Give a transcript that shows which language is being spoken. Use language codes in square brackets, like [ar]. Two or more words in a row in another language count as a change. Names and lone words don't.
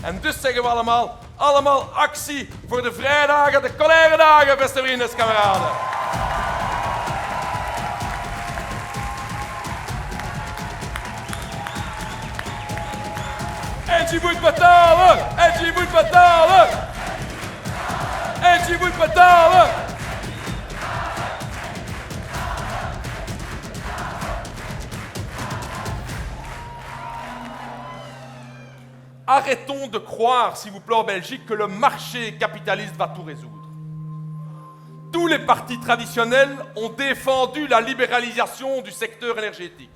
[nl] En dus zeggen we allemaal, Allemaal actie voor de vrijdagen, de colère-dagen, beste vrienden, kameraden. Engie moet betalen! Engie moet betalen! Engie moet betalen! [fr] Arrêtons de croire, s'il vous plaît, en Belgique, que le marché capitaliste va tout résoudre. Tous les partis traditionnels ont défendu la libéralisation du secteur énergétique.